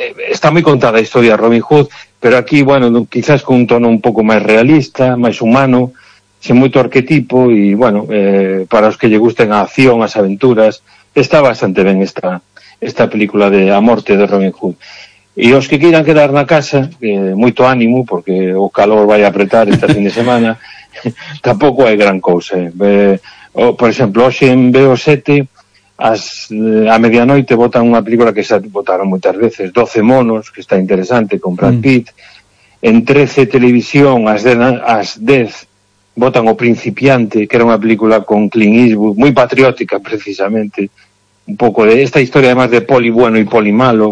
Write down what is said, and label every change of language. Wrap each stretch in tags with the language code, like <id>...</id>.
<es>Está muy contada la historia de Robin Hood, pero aquí, bueno, quizás con un tono un poco más realista, más humano, sin mucho arquetipo, y bueno, para los que les gusten a acción, a aventuras, está bastante bien esta película de A Morte de Robin Hood. Y los que quieran quedar en la casa, mucho ánimo, porque o calor vaya a apretar este fin de semana, tampoco hay gran cosa.</es> <gl>Por exemplo, hoxe en BO7, a medianoite botan unha película que se botaron moitas veces, 12 monos, que está interesante, con Brad Pitt. En 13 Televisión, as 10, botan O Principiante, que era unha película con Clint Eastwood, moi patriótica, precisamente. Un pouco de esta historia, además, de poli bueno e poli malo.</gl>